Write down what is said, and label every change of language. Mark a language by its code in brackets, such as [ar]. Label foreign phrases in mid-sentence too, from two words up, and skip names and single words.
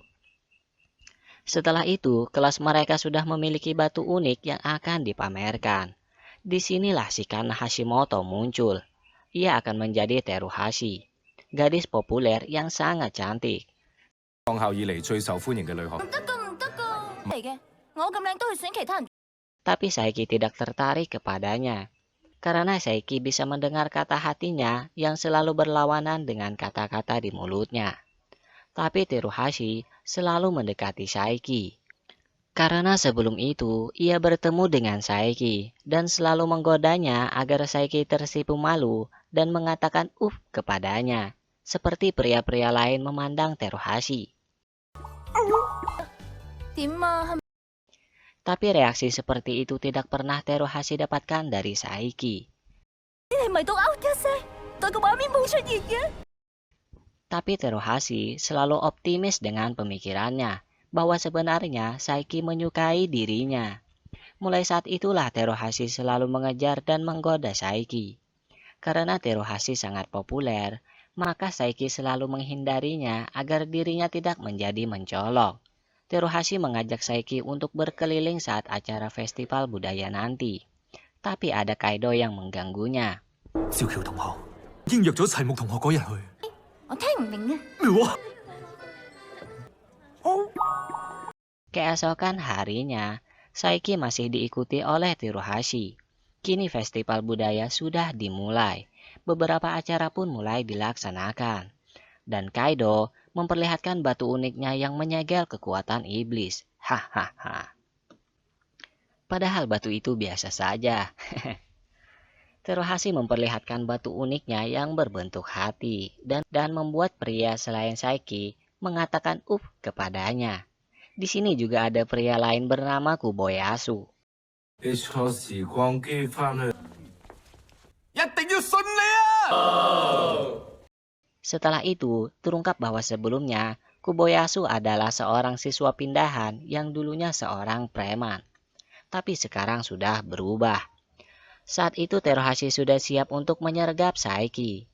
[id] Setelah itu, kelas mereka sudah memiliki batu unik yang akan dipamerkan. Disinilah si Kana Hashimoto muncul. Ia akan menjadi Teruhashi, gadis populer yang sangat cantik. [yue] 創校以嚟最受歡迎嘅女學。唔得噶，唔得噶，嚟嘅， 我咁靚都去選其他人。 [id] Tapi Saiki tidak tertarik kepadanya. Karena Saiki bisa mendengar kata hatinya yang selalu berlawanan dengan kata-kata di mulutnya. Tapi Teruhashi selalu mendekati Saiki. Karena sebelum itu ia bertemu dengan Saiki dan selalu menggodanya agar Saiki tersipu malu dan mengatakan kepadanya. Seperti pria-pria lain memandang Teruhashi. [yue] 點啊？ [id] Tapi reaksi seperti itu tidak pernah Teruhashi dapatkan dari Saiki. [yue] 你係咪都噏一聲，但個畫面冇出現嘅？ [id] Tapi Teruhashi selalu optimis dengan pemikirannya bahwa sebenarnya Saiki menyukai dirinya. Mulai saat itulah Teruhashi selalu mengejar dan menggoda Saiki. Karena Teruhashi sangat populer, maka Saiki selalu menghindarinya agar dirinya tidak menjadi mencolok. Teruhashi mengajak Saiki untuk berkeliling saat acara festival budaya nanti. Tapi ada Kaido yang mengganggunya. [yue] 小喬同學已經約咗齊木同學嗰日去。我聽唔明啊！咩話？ [id] Keesokan harinya, Saiki masih diikuti oleh Teruhashi. Kini festival budaya sudah dimulai. Beberapa acara pun mulai dilaksanakan. Dan Kaido memperlihatkan batu uniknya yang menyegel kekuatan iblis. Hahaha. Padahal batu itu biasa saja. Teruhashi memperlihatkan batu uniknya yang berbentuk hati dan membuat pria selain Saiki mengatakan kepadanya. Di sini juga ada pria lain bernama Kobayasu. [yue] 你坐時光機翻去，一定要信你啊！ [id] Setelah itu, terungkap bahwa sebelumnya Kobayasu adalah seorang siswa pindahan yang dulunya seorang preman. Tapi sekarang sudah berubah. Saat itu Teruhashi sudah siap untuk menyergap Saiki.